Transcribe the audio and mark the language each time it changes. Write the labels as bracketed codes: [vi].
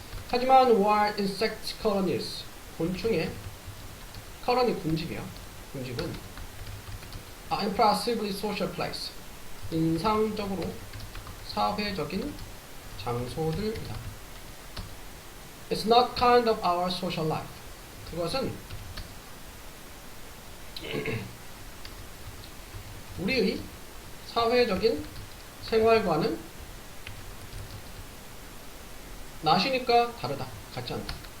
[ko] 하지만 [en] while insect colonies, [ko] 곤충의 [en] colony [ko] 군집이요. 군집은 [en] impressively social place, [ko] 인상적으로 사회적인 장소들이다. [en] It's not kind of our social life. [ko] 그것은 우리의 사회적인 생활과는 낫이니까 다르다. 같지 않다.